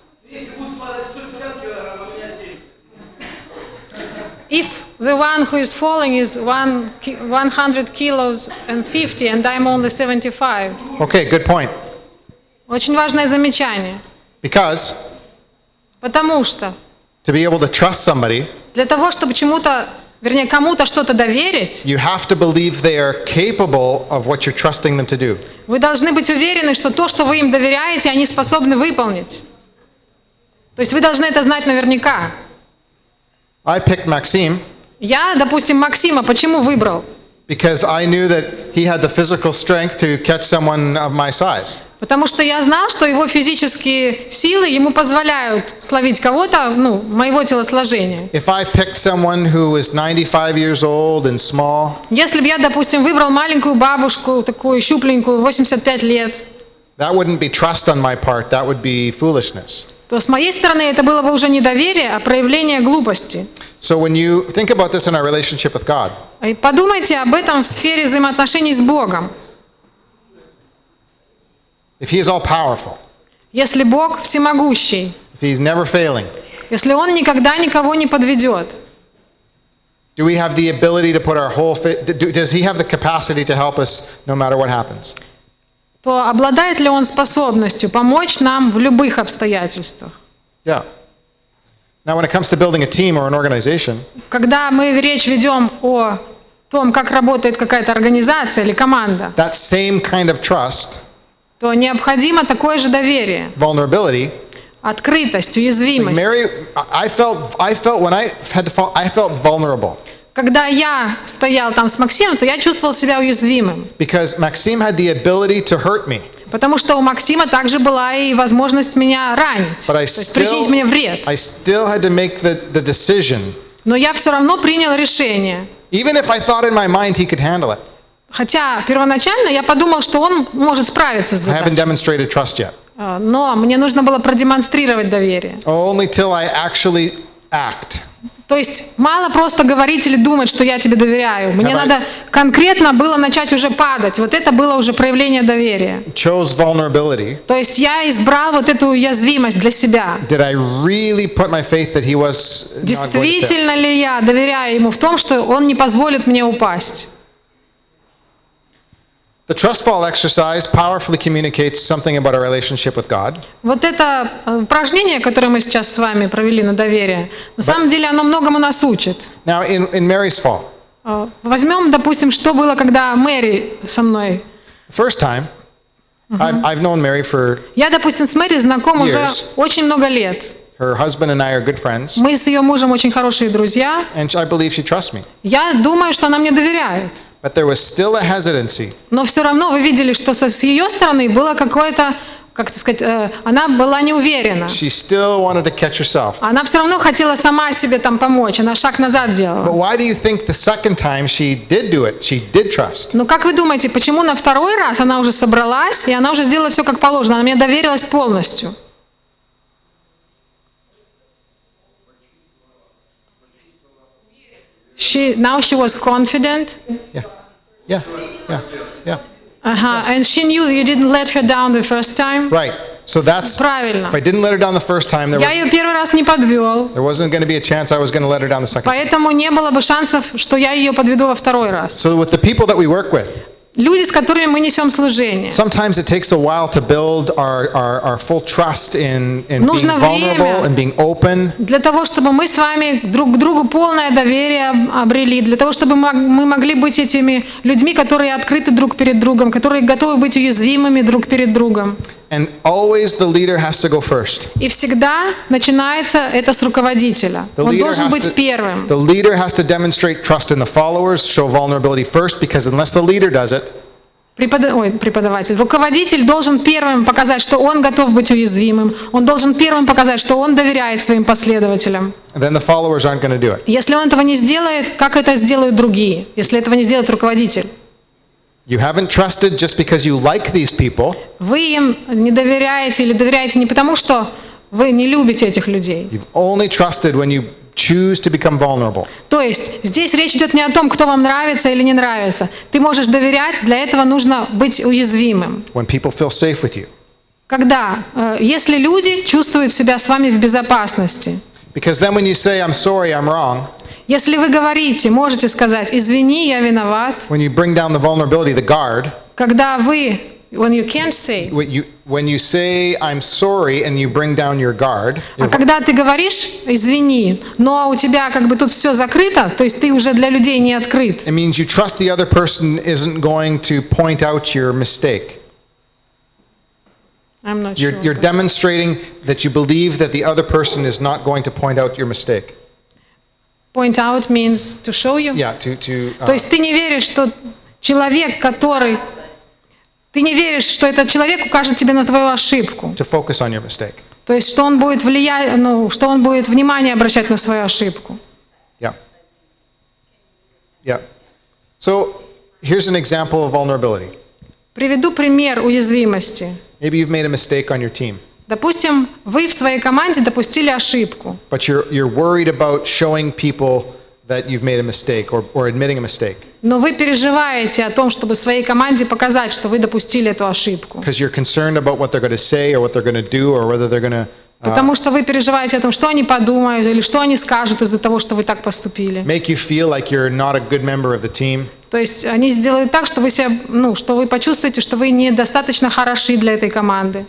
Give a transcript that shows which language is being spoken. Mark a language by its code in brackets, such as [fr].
[ru] Если будет падать 150 килограмм, а у меня 70. [en] If the one who is falling is 100 kilos and 50, and I'm only 75. Okay, good point. [ru] Очень важное замечание. [en] Because [ru] Потому что [en] to be able to trust somebody, [ru] для того, чтобы кому-то что-то доверить, [en] you have to believe they are capable of what you're trusting them to do. [ru] вы должны быть уверены, что то, что вы им доверяете, они способны выполнить. То есть вы должны это знать наверняка. [en] I picked Maxime [ru] Я, допустим, Максима почему выбрал? [en] because I knew that he had the physical strength to catch someone of my size. [ru] Потому что я знал, что его физические силы ему позволяют словить кого-то, моего телосложения. [en] If I picked someone who was 95 years old and small, [ru] Если бы я, допустим, выбрал маленькую бабушку, такую щупленькую, 85 лет, [en] that wouldn't be trust on my part, that would be foolishness. [ru] то с моей стороны это было бы уже не доверие, а проявление глупости. [en] So when you think about this in our relationship with God, [ru] И подумайте об этом в сфере взаимоотношений с Богом. [en] if he is all powerful, [ru] Если Бог всемогущий, [en] if he's never failing, [ru] если Он никогда никого не подведет, [en] do we have the ability to put our whole does he have the capacity to help us no matter what happens? [ru] то обладает ли Он способностью помочь нам в любых обстоятельствах? [en] Yeah. Now, when it comes to building a team or an organization, [ru] Когда мы речь ведем о том, как работает какая-то организация или команда, [en] that same kind of trust, [ru] то необходимо такое же доверие, [en] vulnerability. [ru] открытость, уязвимость. [en] Mary, I felt when I had to fall, I felt vulnerable [ru] Когда я стоял там с Максимом, то я чувствовал себя уязвимым, [en] because Maxime had the ability to hurt me, [ru] потому что у Максима также была и возможность меня ранить, [en] but [ru] то есть причинить мне вред. [en] I still had to make the decision, [ru] Но я все равно принял решение. [en] even if I thought in my mind he could handle it. [ru] Хотя первоначально я подумал, что он может справиться с [en] I haven't [ru] задачей. [en] demonstrated trust yet. [ru] Но мне нужно было продемонстрировать доверие. [en] Only till I actually act. [ru] То есть мало просто говорить или думать, что я тебе доверяю. Мне [en] Have I- [ru] надо конкретно было начать уже падать. Вот это было уже проявление доверия. [en] Chose vulnerability. [ru] То есть я избрал вот эту уязвимость для себя. [en] Did I really put my faith that he was not going to fail? [ru] Действительно ли я доверяю ему в том, что он не позволит мне упасть? [en] The trust fall exercise powerfully communicates something about our relationship with God. [ru] Вот это упражнение, которое мы сейчас с вами провели на доверие, на самом деле оно многому нас учит. [en] Now, in Mary's fall, [ru] Возьмем, допустим, что было, когда Мэри со мной. [en] the first time, I've known Mary for [ru] Я, допустим, с Мэри знаком уже [en] Years. [ru] очень много лет. [en] her husband and I are good friends, [ru] Мы с ее мужем очень хорошие друзья. [en] and I believe she trusts me. [ru] Я думаю, что она мне доверяет. [en] But there was still a hesitancy [ru] Но все равно вы видели, что с ее стороны было какое-то, как это сказать, она была не уверена. [en] she still wanted to catch herself. [ru] Она все равно хотела сама себе там помочь, она шаг назад [en] But [ru] делала. [en] why do you think the second time she did do it? She did trust. [ru] Но как вы думаете, почему на второй раз она уже собралась, и она уже сделала все как положено, она мне доверилась полностью? [en] Now she was confident. Yeah, yeah. And she knew you didn't let her down the first time. Right. So that's, [ru] Правильно. [en] if I didn't let her down the first time, [ru] Я ее первый раз не подвел, [en] there wasn't going to be a chance I was going to let her down the second time. [ru] поэтому не было бы шансов, что я ее подведу во второй раз. [en] So with the people that we work with, [ru] Люди, с которыми мы несем служение. [en] sometimes it takes a while to build our full trust in being [ru] Нужно [en] vulnerable [ru] время. [en] and being open. [ru] Для того, чтобы мы с вами друг к другу полное доверие обрели, для того, чтобы мы могли быть этими людьми, которые открыты друг перед другом, которые готовы быть уязвимыми друг перед другом. [en] And always the leader has to go first. [ru] И всегда начинается это с руководителя. [en] The [ru] Он [en] leader [ru] должен [en] has [ru] быть [en] to, [ru] первым. [en] the leader has to demonstrate trust in the followers, show vulnerability first, because unless the leader does it, [ru] Преподаватель. Руководитель должен первым показать, что он готов быть уязвимым. Он должен первым показать, что он доверяет своим последователям. [en] then the followers aren't going to do it. [ru] Если он этого не сделает, как это сделают другие, если этого не сделает руководитель? [en] You haven't trusted just because you like these people. [ru] Вы им не доверяете или доверяете не потому, что вы не любите этих людей. [en] You've only trusted when you choose to become vulnerable. [ru] То есть здесь речь идет не о том, кто вам нравится или не нравится. Ты можешь доверять, для этого нужно быть уязвимым. [en] When people feel safe with you. [ru] Когда, если люди чувствуют себя с вами в безопасности. [en] Because then when you say, I'm sorry, I'm wrong, [ru] Если вы говорите, можете сказать, извини, я виноват. [en] when you bring down the vulnerability, the guard, [ru] Когда вы, [en] when you can't say, when you say, I'm sorry, and you bring down your guard, [ru] а когда ты говоришь, извини, но у тебя как бы тут все закрыто, то есть ты уже для людей не открыт. [en] it means you trust the other person isn't going to point out your mistake. I'm not sure. You're demonstrating that you believe that the other person is not going to point out your mistake. Point out means to show you. Yeah, [ru] То есть ты не веришь, что человек, который... Ты не веришь, что этот человек укажет тебе на твою ошибку. [en] to focus on your mistake. [ru] То есть что он будет влиять, что он будет внимание обращать на свою ошибку. [en] Yeah. Yeah. So here's an example of vulnerability. [ru] Приведу пример уязвимости. [en] Maybe you've made a mistake on your team, [ru] Допустим, вы в своей команде допустили ошибку. [en] but you're worried about showing people that you've made a mistake or admitting a mistake [ru] Но вы переживаете о том, чтобы своей команде показать, что вы допустили эту ошибку. [en] because you're concerned about what they're going to say or what they're going to do or whether they're going to [ru] Потому что вы переживаете о том, что они подумают или что они скажут из-за того, что вы так поступили. [en] make you feel like you're not a good member of the team. [ru] То есть они сделают так, что вы себя, что вы почувствуете, что вы недостаточно хороши для этой команды.